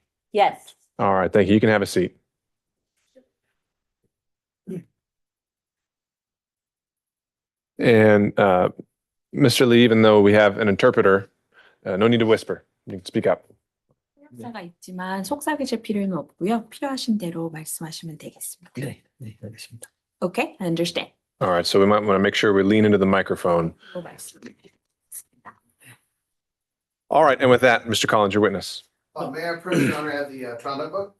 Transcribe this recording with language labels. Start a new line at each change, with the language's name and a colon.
English: Yes. All right. Thank you. You can have a seat. And Mr. Lee, even though we have an interpreter, no need to whisper. You can speak up.
Korean: 협사가 있지만 속삭이실 필요는 없고요. 필요하신 대로 말씀하시면 되겠습니다. 네, 알겠습니다.
English: Okay, I understand. All right. So we might want to make sure we lean into the microphone.
Korean: 말씀드리겠습니다.
English: All right. And with that, Mr. Collins, your witness. May I approach, Your Honor, have the trial notebook?